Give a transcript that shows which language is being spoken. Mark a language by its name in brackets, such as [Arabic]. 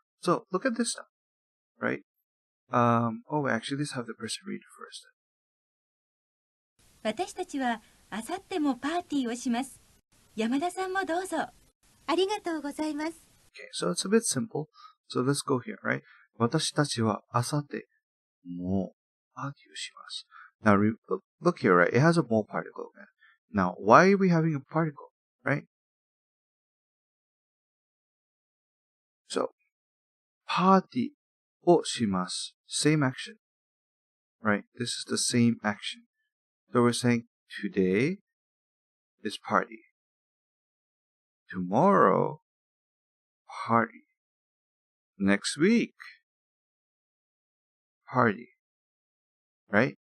[English] So look at this stuff, right? Actually, let's have the person read it first. [Japanese] 私たちはあさってもパーティーをします。山田さんもどうぞ。ありがとうございます。 [English] Okay, so it's a bit simple. So let's go here, right? [Japanese] 私たちはあさってもパーティーをします. [English] Now, look here, right? It has a mo particle. Now, why are we having a particle, right? [Japanese] So, パーティーをします. [English] Same action, right? This is the same action. So we're saying today is party. Tomorrow, party. next week. Party. Right?